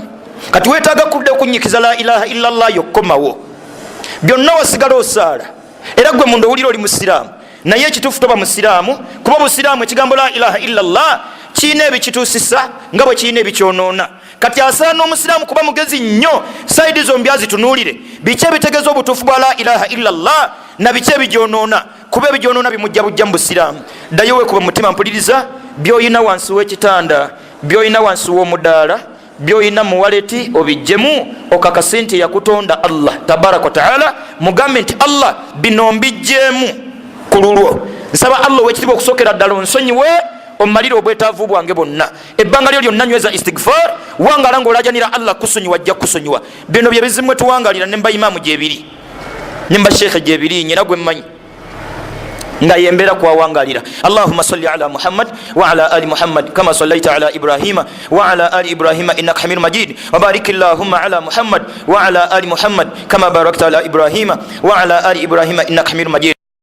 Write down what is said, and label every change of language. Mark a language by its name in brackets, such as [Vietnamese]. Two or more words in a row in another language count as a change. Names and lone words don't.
[Ganda] Kati weetaaga kudde okunyikiza [Arabic] لا إله إلا الله [Ganda] yokkomawo byonna wasigala osaala era gwe munda owulira oli musiraamu naye ekituufu toba musiraamu kuba busiraamu ekigambo [Arabic] لا إله إلا الله [Ganda] kiina ebikituusisa nga bwe kiina ebikyonoona. Kati asaana omusiraamu kuba mugezi nnyo saidi zombi azitunuulire biki ebitegeeza obutuufu bwa [Arabic] لا إله إلا الله [Ganda] na biki ebigyonoona kuba ebigyonoona bimujja bujja mu busiraamu. Ddayo weekuba mutima mpuliriza by'oyina wansi w'ekitanda by'oyina wansi w'omudaala by'oyina mu waleti obijjemu okakase nti yakutonda Allah [Arabic] تبارك وتعالى [Ganda] mugambe nti Allah bino mbijjeemu ku lulwo. Nsaba Allah ow'ekitiibwa okusookera ddala onsonyiwe omalire obwetaavu bwange bwonna ebbanga lyo lyonna nyweza istighfar wangala ng'olajanira Allah kusonyiwa ajja kusonyiwa. Bino bye bizimu tuwangalira nemba imaamu gyebiri nemba sheekhe gyebiri nyina gwe mmanyi nga yembeera kwawangalira. [Arabic] اللهم صل على محمد وعلى آل محمد كما صليت على إبراهيم وعلى آل إبراهيم إنك حميد مجيد وبارك اللهم على محمد وعلى آل محمد كما باركت على إبراهيم وعلى آل إبراهيم إنك حميد مجيد.